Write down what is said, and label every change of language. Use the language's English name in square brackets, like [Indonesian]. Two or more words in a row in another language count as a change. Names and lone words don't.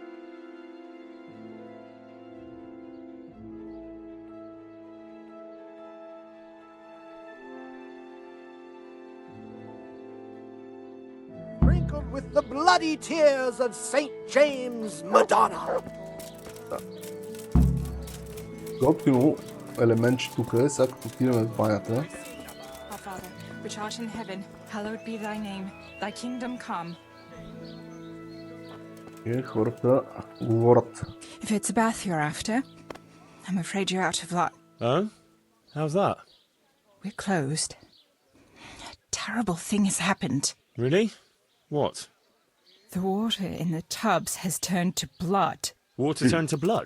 [English] With the bloody tears of St. James Madonna. [Bulgarian] Готино елементче тук е, сега като отидем в банята. [English] Our Father, which art in heaven, hallowed be thy name. Thy kingdom come. [Bulgarian] И хората говорят. [English] If it's a bath you're after, I'm afraid you're out of luck. Oh? How's that? We're closed. A terrible thing has happened. Really? What? The water in the tubs has turned to blood. Water turned to blood?